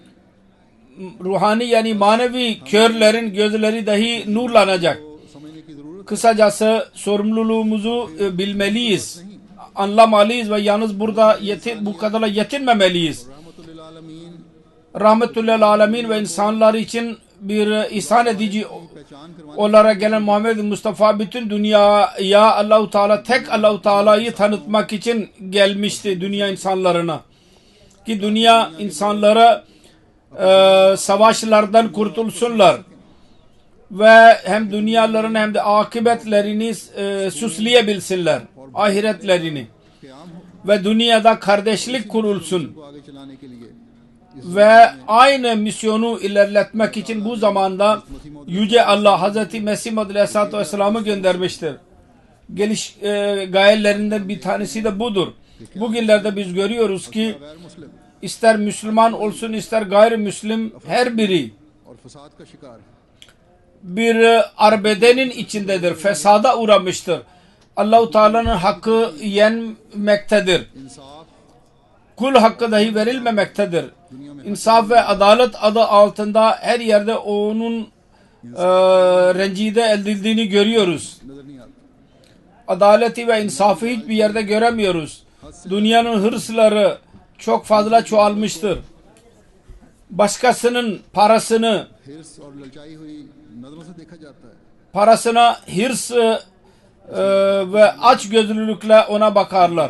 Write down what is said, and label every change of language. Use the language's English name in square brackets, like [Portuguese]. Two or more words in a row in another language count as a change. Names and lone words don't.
[Turkish] Ruhani yani manevi körlerin gözleri dahi nurlanacak. [Urdu] تو سمجھنے کی ضرورت [Turkish] Kısacası sorumluluğumuzu bilmeliyiz. Anlamalıyız ve yalnız burada bu kadarla yetinmemeliyiz. [Arabic] رحمة للعالمين رحمة للعالمين [Turkish] ve insanlar için bir ihsan edici [Urdu] پہچان کروانے [Turkish] olarak gelen Muhammed Mustafa bütün dünyaya Allah-u Teala tek Allah-u Teala'yı tanıtmak için gelmişti dünya insanlarına. Ki dünya insanları savaşlardan kurtulsunlar ve hem dünyalarını hem de akıbetlerini süsleyebilsinler, ahiretlerini [Urdu] قیام ہو [Turkish] ve dünyada kardeşlik kurulsun [Urdu] کو آگے چلانے کے لیے [Turkish] ve aynı misyonu ilerletmek için bu zamanda Yüce Allah Hazreti Mesih Maud [Arabic] عليه الصلاة والسلام [Turkish] göndermiştir. Gayelerinden bir tanesi de budur. Bugünlerde biz görüyoruz ki [Urdu] غیر مسلم [Turkish] ister Müslüman olsun ister gayrimüslim her biri [Urdu] اور فساد کا شکار ہے [Turkish] bir arbedenin içindedir. Fesada uğramıştır. Allah-u Teala'nın hakkı yenmektedir. [Urdu] इंसाफ [Turkish] Kul hakkı dahi verilmemektedir. insaf ve adalet adı altında her yerde onun rencide edildiğini görüyoruz. [Urdu] نظر نہیں آتا. [Turkish] Adaleti ve insafı hiçbir yerde göremiyoruz. Dünyanın hırsları çok fazla çoğalmıştır. Başkasının parasını, [Urdu] حرص اور للچائی ہوئی نظروں سے دیکھا جاتا ہے. [Turkish] parasına hırs ve açgözlülükle ona bakarlar.